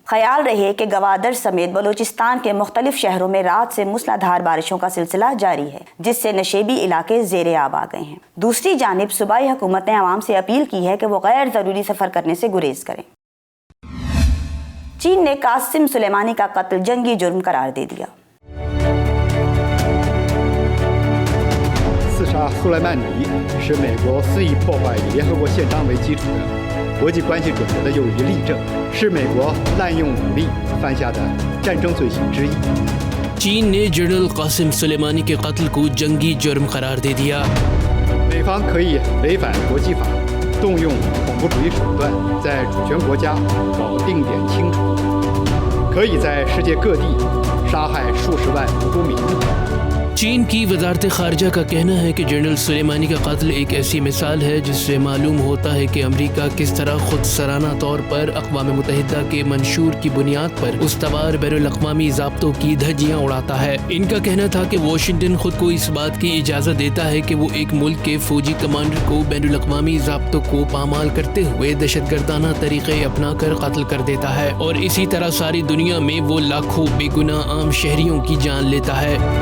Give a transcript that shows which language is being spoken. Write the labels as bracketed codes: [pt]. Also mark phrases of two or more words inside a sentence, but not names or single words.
[ur] خیال رہے کہ گوادر سمیت بلوچستان کے مختلف شہروں میں رات سے موسلا دھار بارشوں کا سلسلہ جاری ہے، جس سے نشیبی علاقے زیر آب آ گئے ہیں. دوسری جانب صوبائی حکومت نے عوام سے اپیل کی ہے کہ وہ غیر ضروری سفر کرنے سے گریز کریں. چین نے قاسم سلیمانی کا قتل جنگی جرم قرار دے دیا. [zh] 刺杀苏莱曼尼是美国肆意破坏以联合国宪章为基础的国际关系准则的又一例证，是美国滥用武力犯下的战争罪行之一。 [ur] چین نے جنرل قاسم سلیمانی کے قتل کو جنگی جرم قرار دے دیا. [zh] 美方可以违反国际法， 动用恐怖主义手段在主权国家搞定点清除，可以在世界各地杀害数十万无辜民众。 [ur] چین کی وزارت خارجہ کا کہنا ہے کہ جنرل سلیمانی کا قتل ایک ایسی مثال ہے جس سے معلوم ہوتا ہے کہ امریکہ کس طرح خود سرانہ طور پر اقوام متحدہ کے منشور کی بنیاد پر استوار بین الاقوامی ضابطوں کی دھجیاں اڑاتا ہے۔ ان کا کہنا تھا کہ واشنگٹن خود کو اس بات کی اجازت دیتا ہے کہ وہ ایک ملک کے فوجی کمانڈر کو بین الاقوامی ضابطوں کو پامال کرتے ہوئے دہشت گردانہ طریقے اپنا کر قتل کر دیتا ہے، اور اسی طرح ساری دنیا میں وہ لاکھوں بے گناہ عام شہریوں کی جان لیتا ہے۔